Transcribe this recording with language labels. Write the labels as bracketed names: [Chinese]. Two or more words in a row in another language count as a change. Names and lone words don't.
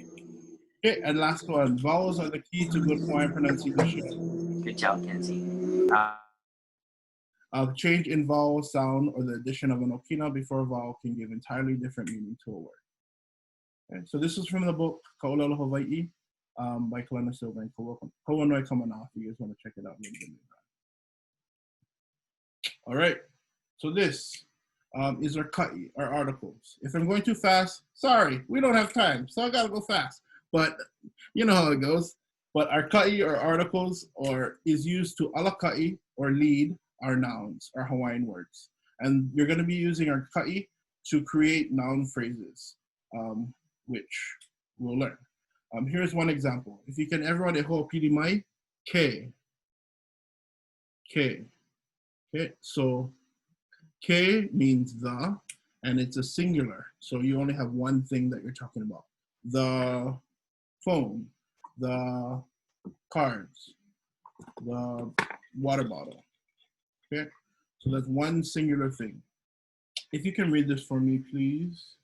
[English] Okay, and last one. Vowels are the key to good Hawaiian pronunciation. Good job, Kenzie. A change in vowel sound or the addition of an okina before a vowel can give entirely different meaning to a word. Okay, so this is from the book ʻŌlelo Hawai'i by Kalana Silva and Kawanoi Kamana, if you guys want to check it out. All right, so this is our KAʻI, our articles. If I'm going too fast, sorry, we don't have time, so I gotta go fast. But you know how it goes. But our KAʻI, or articles, is used to alakaʻi, or lead, our nouns, our Hawaiian words. And you're going to be using our KAʻI to create noun phrases, which we'll learn. Here's one example. If you can everyone [Hawaiian] e hoa pili mai, [English] ke. Ke. Okay, so ke means the, and it's a singular. So you only have one thing that you're talking about. The phone, the cards, the water bottle. Okay, so that's one singular thing. If you can read this for me, please.